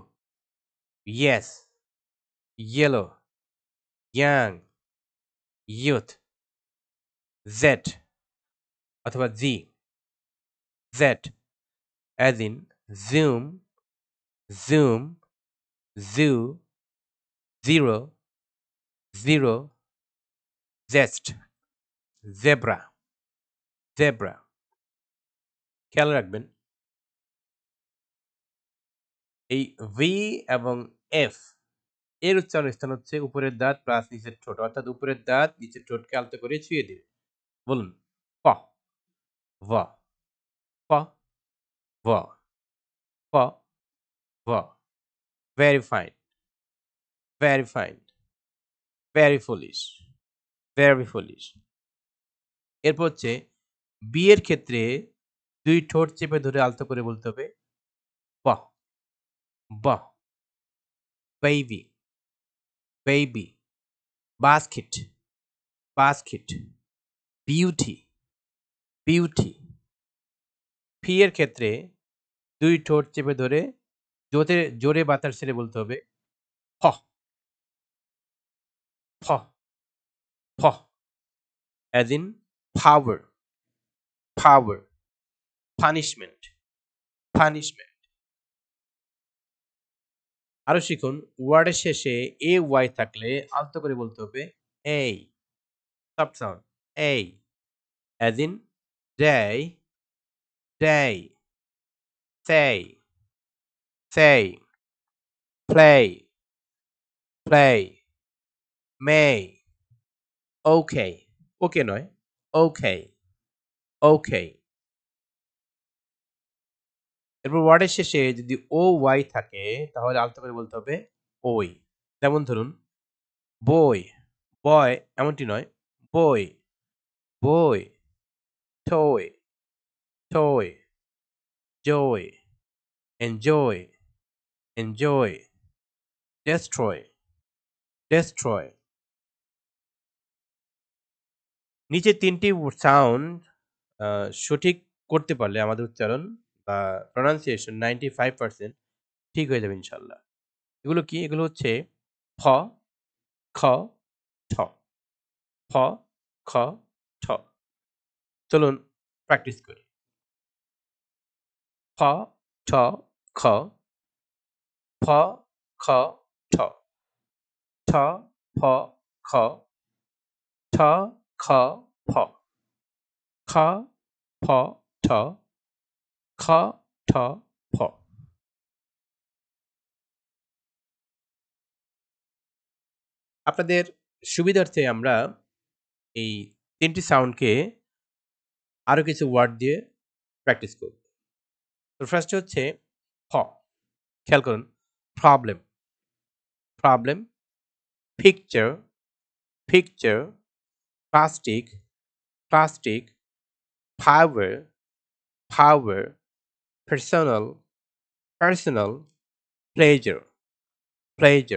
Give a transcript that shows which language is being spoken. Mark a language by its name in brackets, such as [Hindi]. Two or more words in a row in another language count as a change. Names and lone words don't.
[English] yes, yellow, young, youth, Z অথবা Z, Z as in zoom, zoom, zoo, zero, zero, zest, zebra, zebra. [Bangla] খেয়াল রাখবেন এই ভি এবং এফ এর উচ্চারণ স্থান হচ্ছে উপরের দাঁত প্লাস নিচের ঠোঁট, অর্থাৎ উপরের দাঁত নিচের ঠোঁটকে আলতো করে ছুঁয়ে দিবে। বলুন প, ভ, প, ভ, প, ভ। [English] very fine, very fine, very foolish, very foolish. [Bangla] এরপর হচ্ছে বি এর ক্ষেত্রে দুই ঠোঁট চেপে ধরে আলতো করে বলতে হবে ব, ব, [English] baby, baby, basket, basket, beauty, beauty. [Bangla] ফি এর ক্ষেত্রে দুই ঠোঁট চেপে ধরে জোরে জোরে বাতাস ছেড়ে বলতে হবে ফ, ফ, ফ, [English] as in power, power, punishment, punishment. [Bangla] আরো শিখুন ওয়ার্ডের শেষে এ ওয়াই থাকলে আলতো করে বলতে হবে এই, [English] soft sound [Bangla] এই, [English] as in day, day, say, say, play, play, may, okay, ওকে নয়, okay, okay. [Bangla] এরপর ওয়ার্ডের শেষে যদি ও ওয়াই থাকে তাহলে আলতো করে বলতে হবে ওই। যেমন ধরুন বই, বয় এমনটি নয়, বই, বই, [English] toy, toy, joy, enjoy, enjoy, destroy, destroy. [Bangla] নিচে তিনটি সাউন্ড সঠিক করতে পারলে আমাদের উচ্চারণ বা প্রনাউন্সিয়েশন 95% ঠিক হয়ে যাবে ইনশাল্লাহ। এগুলো কি? এগুলো হচ্ছে ফ, খ, ঠ, ফ, খ, ঠ। চলুন প্র্যাকটিস করি। ফ, ঠ, খ, ফ, খ, ঠ, ঠ, ফ, খ, ঠ, খ, ফ, খ, ফ, ঠ, খ, ঠ, ফ। আপনাদের সুবিধার্থে আমরা এই তিনটি সাউন্ডকে আরো কিছু ওয়ার্ড দিয়ে প্র্যাকটিস করব। তো ফার্স্ট হচ্ছে ফ, খেয়াল করুন [English] problem, problem, picture, picture, plastic, plastic, power, power, personal, personal, pleasure, pleasure.